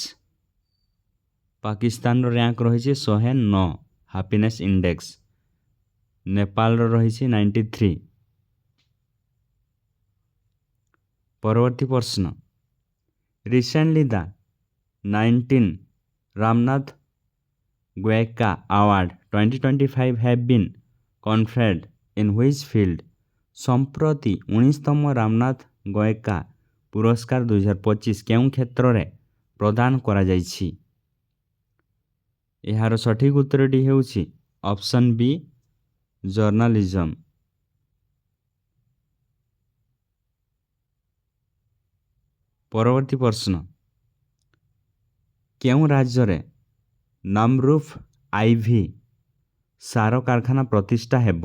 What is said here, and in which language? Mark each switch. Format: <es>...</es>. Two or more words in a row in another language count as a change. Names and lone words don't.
<or>ପାକିସ୍ତାନର ର୍ୟାଙ୍କ ରହିଛି 109</or> <en>happiness index.</en> <or>ନେପାଳର ରହିଛି 93। ପରବର୍ତ୍ତୀ ପ୍ରଶ୍ନ,</or> <en>recently the 19 Ramnath Goenka award 2025 have been conferred in which field?</en> <or>ସମ୍ପ୍ରତି 19ତମ ରାମନାଥ ଗୋଏଙ୍କା ପୁରସ୍କାର 2025 କେଉଁ କ୍ଷେତ୍ରରେ ପ୍ରଦାନ କରାଯାଇଛି? ଏହାର ସଠିକ ଉତ୍ତରଟି ହେଉଛି</or> <en>option B journalism.</en> <or>ପରବର୍ତ୍ତୀ ପ୍ରଶ୍ନ, କେଉଁ ରାଜ୍ୟରେ ନମରୁଫ ଆଇଭି ସାର କାରଖାନା ପ୍ରତିଷ୍ଠା ହେବ?</or>